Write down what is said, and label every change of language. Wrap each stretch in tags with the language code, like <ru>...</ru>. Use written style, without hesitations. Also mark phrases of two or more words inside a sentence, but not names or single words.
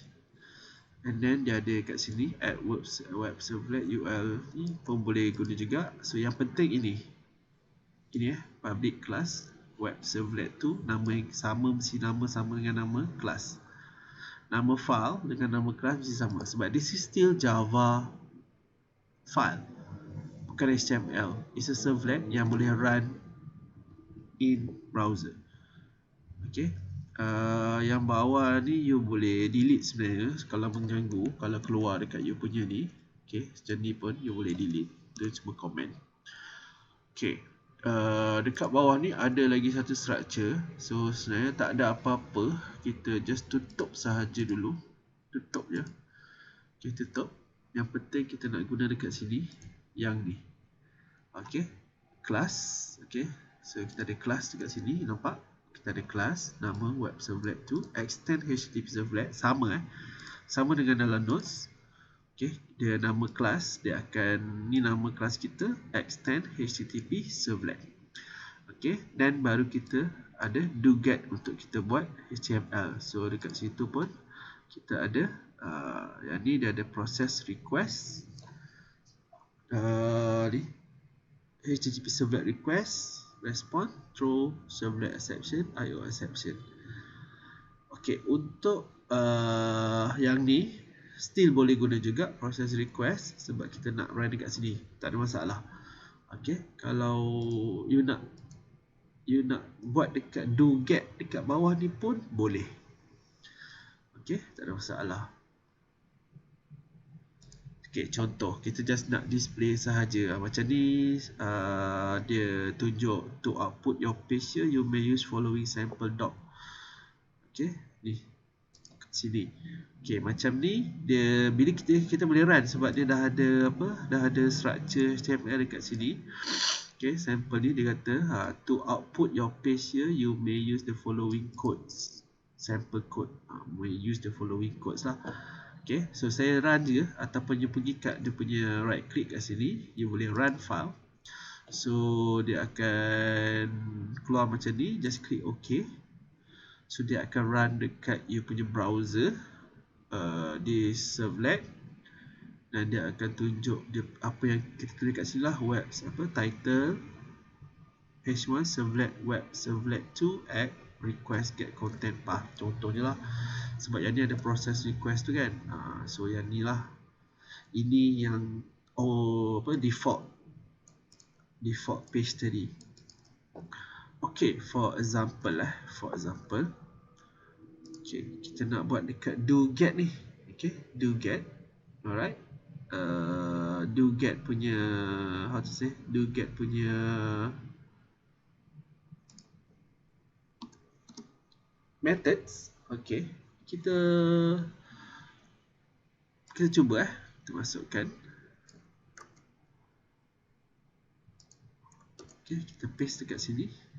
<en>And then</en> <ms>dia ada kat sini add web servlet UL ni pun boleh guna juga. So yang penting ini public class web servlet tu, nama yang sama, mesti nama sama dengan nama kelas. Nama file dengan nama kelas mesti sama, sebab</ms> <en>this is still Java file,</en> <ms>bukan HTML.</ms> <en>It's a servlet</en> <ms>yang boleh</ms> <en>run in browser.</en> <ms>Okay, yang bawah ni you boleh delete sebenarnya kalau mengganggu, kalau keluar dekat you punya ni. Okay, macam ni pun you boleh delete, dia cuma komen. Okay, dekat bawah ni ada lagi satu structure. So sebenarnya tak ada apa-apa, kita just tutup sahaja dulu. Tutup je. Okay, tutup. Yang penting kita nak guna dekat sini yang ni. Okay, class. Okay, so kita ada class dekat sini, nampak? Kita ada class nama web servlet 2 extend http servlet, sama dengan dalam notes. Okay, dia nama kelas, dia akan, ni nama kelas kita, extend http servlet. Okay, dan baru kita ada doget untuk kita buat HTML. So dekat situ pun kita ada yang ni, dia ada process request, ni http servlet request, response, throw, servlet exception, IO exception. Okay, untuk yang ni still boleh guna juga process request, sebab kita nak run dekat sini, tak ada masalah. Okay, kalau you nak buat dekat doget dekat bawah ni pun boleh. Okay, tak ada masalah. Okay, contoh kita just nak display sahaja macam ni. Dia tunjuk</ms> <en>to output your page here you may use following sample doc.</en> <ms>Okay, ni sini. Okay, macam ni dia, bila kita boleh run sebab dia dah ada structure HTML dekat sini.</ms> <en>Okay, sample</en> <ms>ni dia kata</ms> <en>to output your page here you may use the following codes. Sample code, may use the following codes lah.</en> <ms>Okay, so saya run je, ataupun you pergi kat dia punya right click kat sini, you boleh run file. So dia akan keluar macam ni,</ms> <en>just click OK.</en> <ms>So dia akan run dekat you punya browser di servlet, dan dia akan tunjuk dia apa yang kita tulis kat sini lah, web title h1 servlet web servlet 2 add request get content path, contohnya lah. Sebab yang ni ada process request tu kan. So yang ni lah, ini yang default page tadi. Okay,</ms> <en>for example,</en> <ms>okay, kita nak buat dekat doget ni. Okay, doget. Alright, doget punya,</ms> <en>how to say,</en> <ms>doget punya methods. Okay, kita cuba kita masukkan. Okay, kita paste dekat sini.</ms>